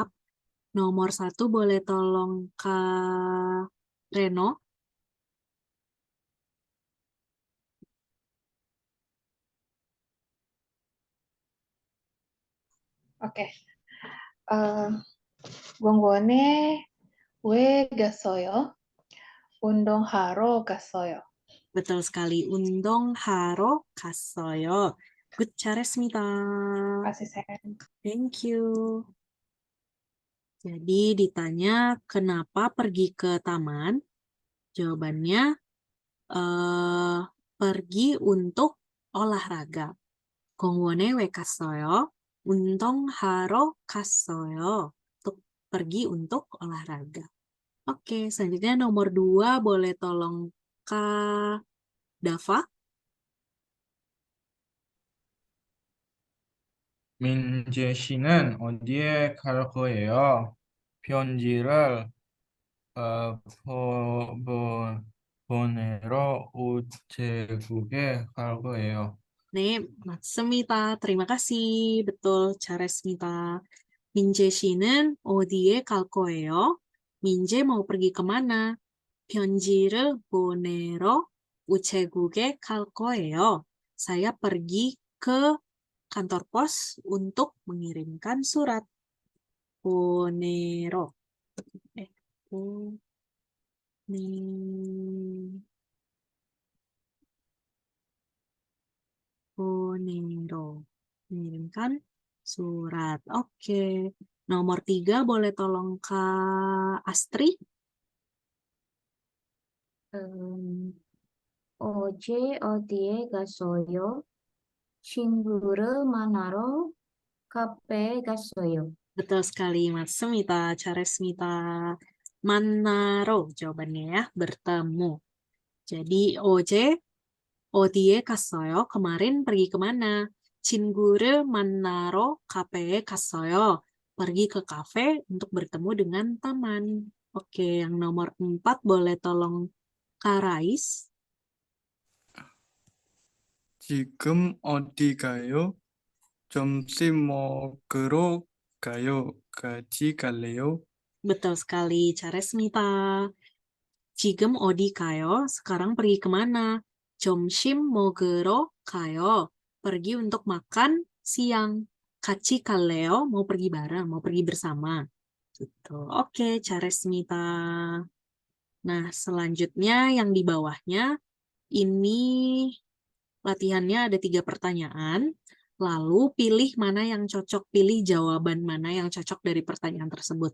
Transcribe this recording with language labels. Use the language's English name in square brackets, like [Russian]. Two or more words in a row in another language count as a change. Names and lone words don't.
[Indonesian] Nomor 1 boleh tolong Kak Reno. Oke. [Korean] Gonggon에 왜 갔어요? 운동하러 갔어요. [Indonesian] Betul sekali. [Korean] 운동하러 갔어요. Good, 잘했습니다. [Indonesian] Kasih saya. [English] Thank you. [Indonesian] Jadi ditanya kenapa pergi ke taman? Jawabannya pergi untuk olahraga. [Korean] 공원에 왜 갔어요? 운동하러 갔어요. [Indonesian] Untuk pergi untuk olahraga. Oke, selanjutnya nomor 2 boleh tolong Kak Dava. [Korean] 민재 씨는 어디에 갈 거예요? 편지를 보내러 우체국에 갈 거예요. 네, 맞습니다. [Indonesian] Terima kasih. Betul, [Korean] 잘했습니다. 민재 씨는 어디에 갈 거예요? [Indonesian] 민재 mau pergi kemana? [Korean] 편지를 보내러 우체국에 갈 거예요. [Indonesian] Saya pergi ke kantor pos untuk mengirimkan surat. [Korean] 보내러. 보내, 보내러. [Indonesian] Mengirimkan surat. Oke. Nomor 3 boleh tolong Kak Astri? [Korean] 어제 어디에 갔어요? 친구를 만나러 카페에 갔어요. [Indonesian] Betul sekali, [Korean] 맞습니다. 잘했습니다. [Indonesian] 만나러 jawabannya ya, bertemu. [Korean] Jadi 어디에 갔어요? [Indonesian] kemarin pergi kemana? [Korean] 친구를 만나러 카페에 갔어요. [Indonesian] Pergi ke kafe untuk bertemu dengan teman. Oke, yang nomor 4 boleh tolong Kak Rais. [Korean] 지금 어디 가요? 점심 먹으러 가요. 같이 갈래요? [Indonesian] Betul sekali, [Korean] 잘했습니다. 지금 어디 가요? [Indonesian] Sekarang pergi kemana? [Korean] 점심 먹으러 가요. [Indonesian] Pergi untuk makan siang. [Korean] 같이 갈래요? [Indonesian] Mau pergi bareng, mau pergi bersama. Gitu. Oke, 잘했습니다. Nah, selanjutnya yang di bawahnya ini latihannya ada 3 pertanyaan. Lalu pilih mana yang cocok, pilih jawaban mana yang cocok dari pertanyaan tersebut.